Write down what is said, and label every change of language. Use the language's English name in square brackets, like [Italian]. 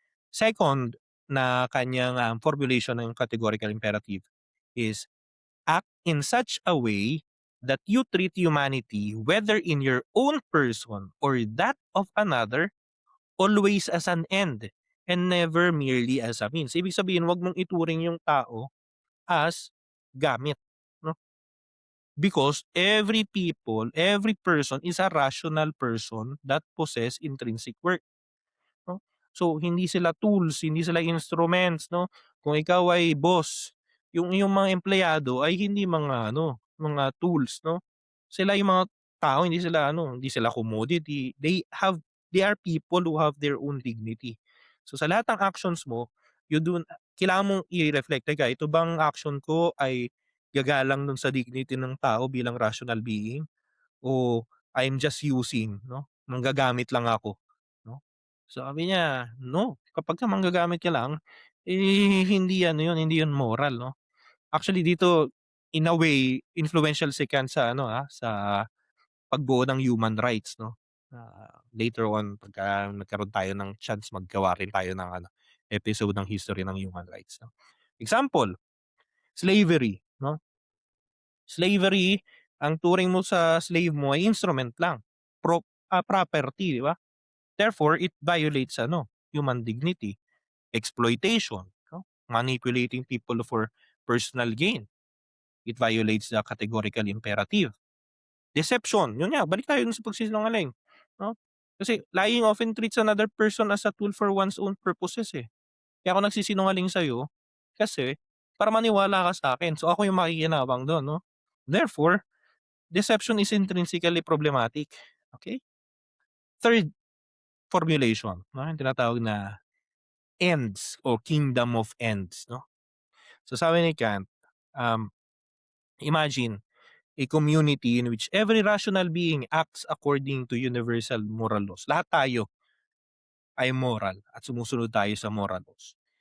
[Filipino] Second na kanyang, [English] formulation ng categorical imperative is act in such a way that you treat humanity, whether in your own person or that of another, always as an end and never merely as a means. [Filipino] Ibig sabihin, wag mong ituring yung tao as gamit, no? [English] Because every people, every person is a rational person that possess intrinsic worth. [Filipino] 'No? So, hindi sila tools, hindi sila instruments, 'no? Kung ikaw ay boss, yung iyong mga empleyado ay hindi mga ano, mga tools, 'no? Sila yung mga tao, hindi sila ano, hindi sila commodity. [English] They are people who have their own dignity. [Filipino] So, sa lahat ng actions mo, kailangan mong i-reflect, teka, ito bang action ko ay gagalang dun sa dignity ng tao bilang rational being? O [English] I'm just using [Filipino] 'no, manggagamit lang ako 'no. Sabi niya, "No, kapagka manggagamit ka lang, eh, hindi ano 'yun, hindi 'yun moral 'no." Actually dito, [English] in a way, [Filipino] influential si Kant sa ano, sa pagbuo ng human rights 'no. Later on pagka nagkaroon tayo ng chance maggawa rin tayo ng ano, episode ng history ng human rights 'no. Example, slavery 'no. Slavery, ang turing mo sa slave mo ay instrument lang, property, 'di ba? [English] Therefore, it violates ano, human dignity. Exploitation, 'no? Manipulating people for personal gain. It violates the categorical imperative. Deception, [Filipino] yun nga, balik tayo dun sa pagsisinungaling, [English] 'no? Kasi lying often treats another person as a tool for one's own purposes, eh. [Filipino] Kaya ako nagsisinungaling sa'yo kasi para maniwala ka sa'kin. So, ako yung makikinabang dun, 'no? [English] Therefore, deception is intrinsically problematic, [Filipino] okay? Third formulation, 'no, yung tinatawag na ends o kingdom of ends, 'no? [English] So [Filipino] sabi ni Kant, [English] um, imagine a community in which every rational being acts according to universal moral laws. [Filipino] Lahat tayo ay moral at sumusunod tayo sa moral laws.